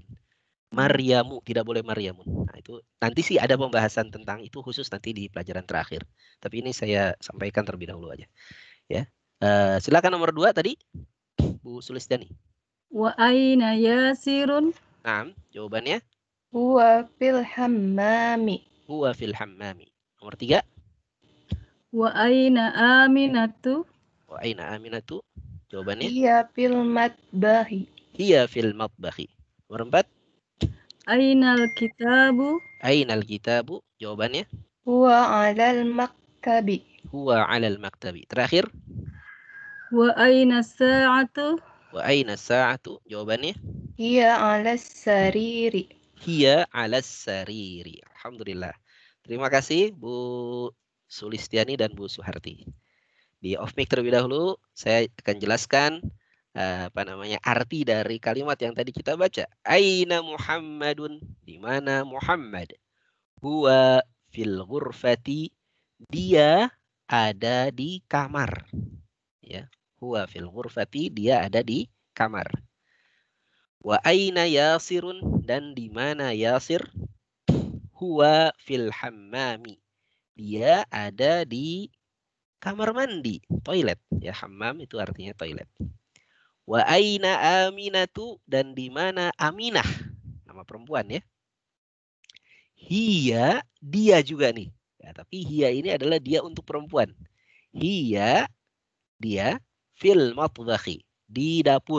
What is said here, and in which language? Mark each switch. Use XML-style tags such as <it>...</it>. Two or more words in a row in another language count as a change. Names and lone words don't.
<id>Maryamu tidak boleh Maryamun. Nah, itu nanti sih ada pembahasan tentang itu khusus nanti di pelajaran terakhir. Tapi ini saya sampaikan terlebih dahulu aja. Ya, silakan nomor 2 tadi, Bu Sulistiani.</id> <ar>وأين ياسر.</ar> <id>Nah, jawabannya.</id> <ar>هو في الحمام. هو في الحمام.</ar> <id>Nomor 3.</id> <ar>وأين آمنة. وأين آمنة. Jawabannya. هي في المطبخ. هي في المطبخ.</ar> <id>Nomor 4.</id> <ar>أين الكتاب. أين الكتاب. Jawabannya. هو على المكتب. هو على المكتب. Terakhir. وأين الساعة. وأين الساعة.</ar> <id>Jawabannya.</id> <ar>هي على السرير. هي على السرير. الحمد لله.</ar> <id>Terima kasih Bu Sulistiani dan Bu Suharti. Di off mic terlebih dahulu saya akan jelaskan arti dari kalimat yang tadi kita baca.</id> <ar>أين محمد?</ar> <id>Di mana Muhammad?</id> <ar>هو في الغرفة.</ar> <id>Dia ada di kamar. Ya,</id> <ar>هو في الغرفة,</ar> <id>dia ada di kamar.</id> <ar>وأين ياسر?</ar> <id>Dan di mana Yasir?</id> <ar>هو في الحمام.</ar> <id>Dia ada di kamar mandi, toilet. Ya, hammam itu artinya toilet.</id> <ar>وأين آمنة?</ar> <id>Dan di mana Aminah? Nama perempuan ya. Hiya, dia juga nih. Ya, tapi hiya ini adalah dia untuk perempuan. Hiya, dia</id> <ar>في المطبخ,</ar> <id>di dapur.</id>